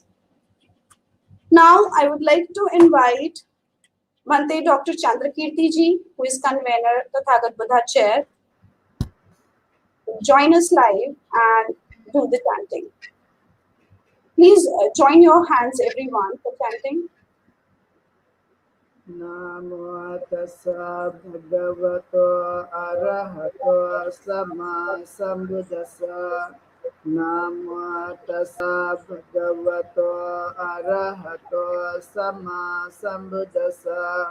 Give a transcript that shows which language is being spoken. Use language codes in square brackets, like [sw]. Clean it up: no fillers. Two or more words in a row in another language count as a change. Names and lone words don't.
[en] Now, I would like to invite Bhante Dr. Chandrakirti ji, who is convener the Tathagat Buddha Chair, to join us live and do the chanting. Please join your hands, everyone, for chanting. [pi] Namo tassa bhagavato arahato sama sambuddhassa. Namo tassa bhagavato arahato sama sambuddhassa.